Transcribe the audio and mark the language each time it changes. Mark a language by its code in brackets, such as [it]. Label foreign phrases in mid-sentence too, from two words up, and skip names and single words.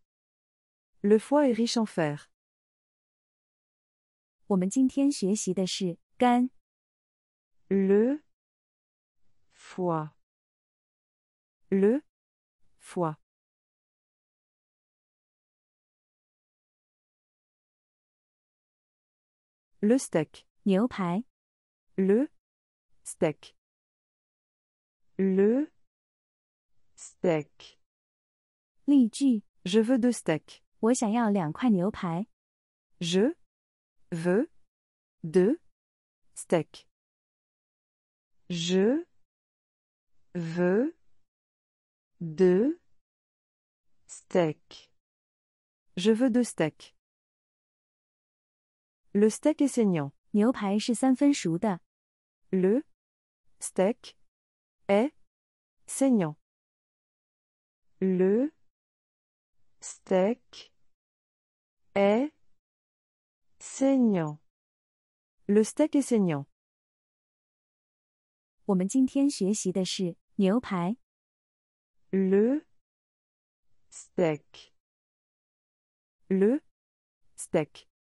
[fr] Le foie est riche en fer. [zh] 我们今天学习的是肝、 [fr] Le foie. Le foie. Le steak. [zh] 牛排、 [fr] Le steak. Le steak. [zh] 例句： [fr] Je veux 2 steaks. [zh] 我想要2块牛排。 [fr] Je veux 2 steaks. Je veux 2 steaks. Je veux 2 steaks. Le steak est saignant. [zh] 牛排是3分熟的。 [fr] Le steak est saignant. Le steak est saignant. Le steak est saignant. [zh] 我们今天学习的是牛排、 [fr] Le steak. Le steak.